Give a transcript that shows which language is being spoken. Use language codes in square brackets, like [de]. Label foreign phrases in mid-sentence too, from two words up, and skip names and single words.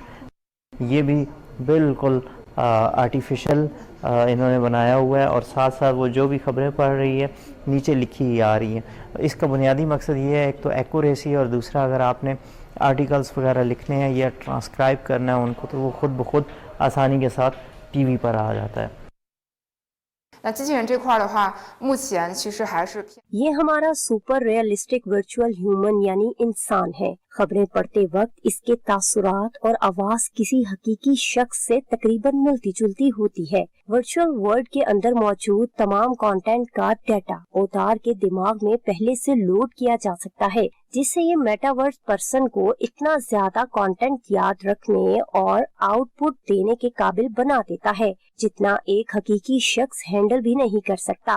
[ur] یہ بھی بالکل آرٹیفیشل انہوں نے بنایا ہوا ہے، اور ساتھ ساتھ وہ جو بھی خبریں پڑھ رہی ہے نیچے لکھی آ رہی ہیں. اس کا بنیادی مقصد یہ ہے، ایک تو ایکوریسی، اور دوسرا اگر آپ نے آرٹیکلس وغیرہ لکھنے ہیں یا ٹرانسکرائب کرنا ہے ان کو تو وہ خود بخود آسانی کے ساتھ ٹی وی پر آ جاتا ہے. [zh] 那机器人这块的话，目前其实还是偏 [ur] یہ ہمارا [en] super realistic virtual human [ur] یعنی انسان ہے. خبریں پڑھتے وقت اس کے تاثرات اور آواز کسی حقیقی شخص سے تقریباً ملتی جلتی ہوتی ہے. [en] virtual world [ur] کے اندر موجود تمام کانٹینٹ کا ڈیٹا اوتار کے دماغ میں پہلے سے لوڈ کیا جا سکتا ہے، جس سے یہ [en] metaverse person [ur] کو اتنا زیادہ کانٹینٹ یاد رکھنے اور آؤٹ پٹ دینے کے قابل بنا دیتا ہے جتنا ایک حقیقی شخص ہینڈل بھی نہیں کر سکتا.